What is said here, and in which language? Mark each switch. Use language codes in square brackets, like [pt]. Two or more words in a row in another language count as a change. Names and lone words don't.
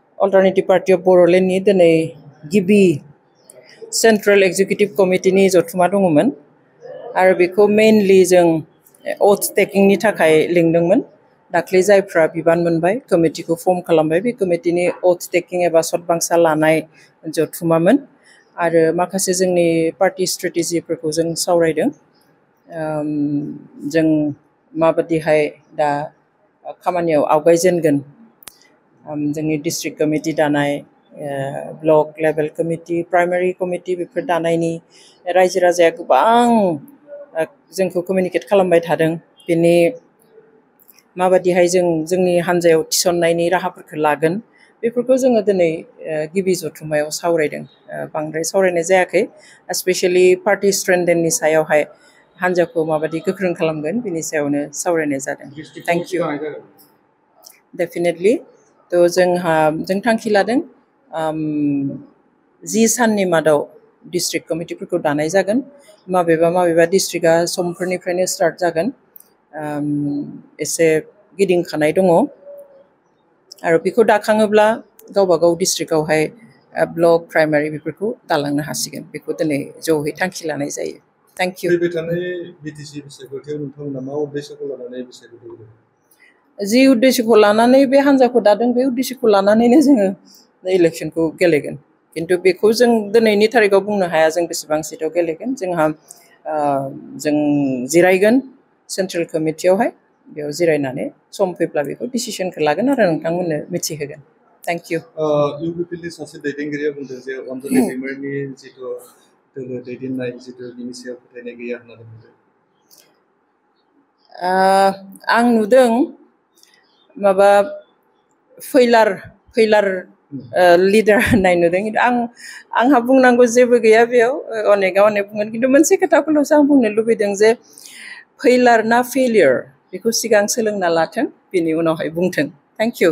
[brx] Alternative Party of Bodoland ni dinai गिबि Central Executive Committee ni जथुमा दङमोन आरो बेखौ मेनलि जों [en] oath taking [brx] नि थाखाय लिंदोंमोन दाख्लै जायफ्रा बिबान मोनबाय कमिटिखौ फर्म खालामबाय बे कमिटिनि [en] oath taking [brx] एबा सतबांसा लानाय जथुमामोन आरो माखासे जोंनि पार्टी स्ट्रेटेजिफोरखौ जों सावरायदों जों माबादिहाय दा खामानियाव आवगायजेनगोन जोंनि [en] district committee [brx] दानाय [en] block level committee primary committee [brx] बेफोर दानायनि रायजो राजाया गोबां जोंखौ कमिउनिकेट खालामबाय थादों बेनि माबादिहाय जोंनि हान्जायाव थिसननायनि राहाफोरखौ लागोन बेफोरखौ जोङो दिनै गिबि जथुमायाव सावरायदों बांद्राय सावरायनाय जायाखै स्पेशली पार्टी स्ट्रेंथेनिंनि सायावहाय हान्जाखौ माबादि गोख्रों खालामगोन बिनि सायावनो सावरायनाय जादों [en] thank you definitely [brx] तो जों थांखि लादों 10 साननि मादाव डिस्ट्रिक्ट कमिटिफोरखौ दानाय जागोन माबेबा डिस्ट्रिक्टआ समफोरनिफ्रायनो स्टार्ट जागोन एसे गिदिंखानाय दङ आरो बेखौ दाखाङोब्ला गावबा गाव डिस्ट्रिक्टआवहाय ब्लक प्राइमारि बेफोरखौ दालांनो हासिगोन बेखौ दिनै ज'है थांखि लानाय जायो [en] thank you [brx] फैबाय थानाय बिटिसि बिसायख'थियाव नोंथांमोना मा उद्देश्यखौ लानानै बिसायख'थिखौ जि उद्देश्यखौ लानानै बे हान्जाखौ दादों बे उद्देश्यखौ लानानैनो जोङो इलेक्शनखौ गेलेगोन किन्तु बेखौ जों दिनैनि थारिखआव बुंनो हाया जों बेसेबां सिटआव गेलेगोन जोंहा जों जिरायगोन सेन्ट्रेल कमिटियावहाय बेयाव जिरायनानै सम फैब्ला बेखौ डिसिजनखौ लागोन आरो नोंथांमोननो मिथिहोगोन [en] thank you [brx] इउपिपिएलनि सासे दैदेनगिरिया बुंदों जे अनजलि दैमारिनि जिथु दोलो दैदेननाय जिथु बिनि सायाव फोथायनाय गैया होननानै बुंदों आं नुदों माबा फैलार लिडार होननाय नुदों आंहा बुंनांगौ जेबो गैया बेयाव अनेका अनेक बुंगोन किन्तु मोनसे खोथाखौल'सो आं बुंनो लुबैदों जे फैलार ना फेलियर बेखौ सिगां सोलोंना लाथों बिनि उनावहाय बुंथों [en] thank you